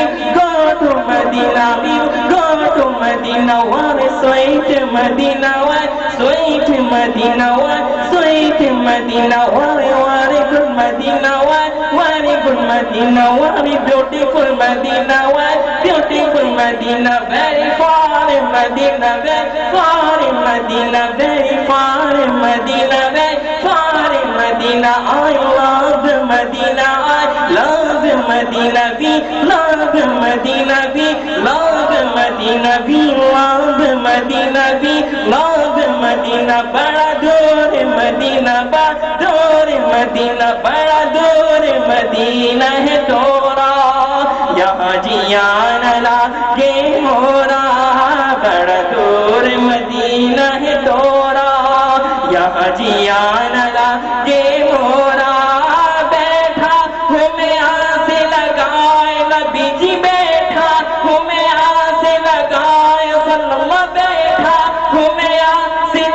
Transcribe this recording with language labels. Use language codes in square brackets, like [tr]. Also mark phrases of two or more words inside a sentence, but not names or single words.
[en] go to Medina, we go to Medina, what is sweet Medina, what sweet Medina, what sweet Medina, what good Medina, what good Medina, what beautiful Medina, what beautiful Medina, very far in Medina, very far in Medina, very far in Medina, very far in Medina. I love Medina, I love Medina, we love Medina, we love Medina, we love Medina, we love Medina, [bho] बड़ा दूर मदीना, बड़ा दूर मदीना, बड़ा दूर मदीना है तोरा, यहाँ जियान लागे मोरा, बड़ा दूर मदीना है तोरा, यहाँ जियान लागे मोरा, [ur] بیٹھا ہوں میں آس لگائے نبی جی بیٹھا ہوں میں آس لگائے صلی اللہ بیٹھا ہوں میں آس